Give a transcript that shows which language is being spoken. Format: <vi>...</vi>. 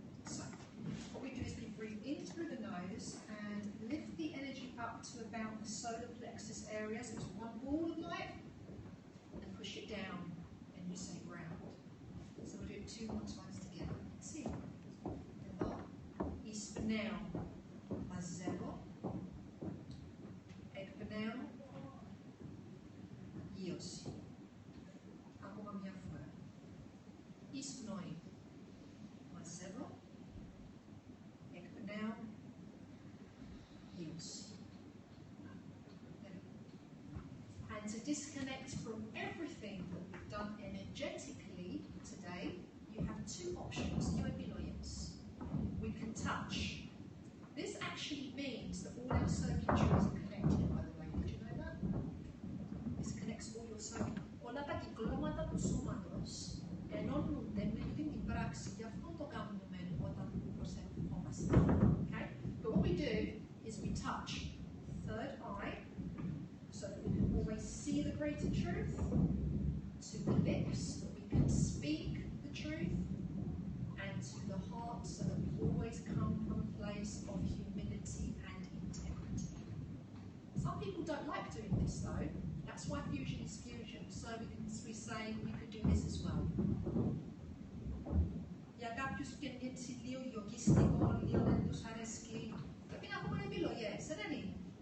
<en>So what we do is we breathe in through the nose and lift the energy up to about the solar plexus area. So it's one ball of light. And push it down. And you say ground. So we'll do it 2 more times together. See?</en> <el>Εισπνέω, μαζεύω, εκπνέω, γύρωση. Ακόμα μια φορά. Εισπνοή, μαζεύω, εκπνέω, γύρωση.</el> <en>And to disconnect from everything that we've done energetically today, you have 2 options, you επιλογές. We can touch. This actually means that all our circuitries are connected, by the way. Did you know that? This connects all your circuitries.</en> <el>Όλα τα κυκλώματα του σώματος ενώνονται με την πράξη. Γι' αυτό το κάνουμε όταν προσευχόμαστε.</el> <en>Okay? But what we do is we touch third eye so that we can always see the greater truth, to the lips so that we can speak the truth, and to the heart so that we always come from a place of humility and integrity. Some people don't like doing this though. That's why fusion is fusion. So we say we could do this as well.</en> <el>Για κάποιους και είναι έτσι λίγο γιογιστικό, λίγο δεν τους αρέσκει, πρέπει να έχουμε επιλογές, δεν είναι?</el>